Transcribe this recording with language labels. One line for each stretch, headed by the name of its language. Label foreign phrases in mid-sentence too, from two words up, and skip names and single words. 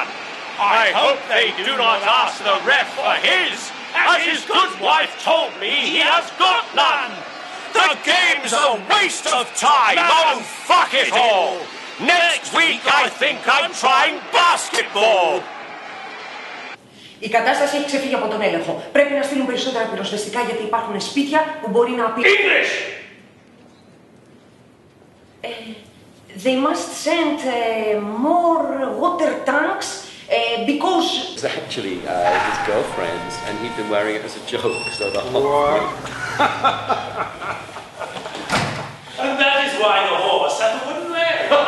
English: I hope they do not ask the ref for his, as his good wife told me he has got none. The game's a waste of time, oh fuck it all. Next week I think I'm trying basketball.
Greek: Η κατάσταση έχει ξεφύγει από τον έλεγχο. Πρέπει να στείλουν περισσότερα πυροσβεστικά γιατί υπάρχουν σπίτια που μπορεί να απειλούν.
English: English! They must send more water tanks because... It was actually his girlfriend's, and he'd been wearing it as a joke, so the whole... And that is why the horse had the wooden leg.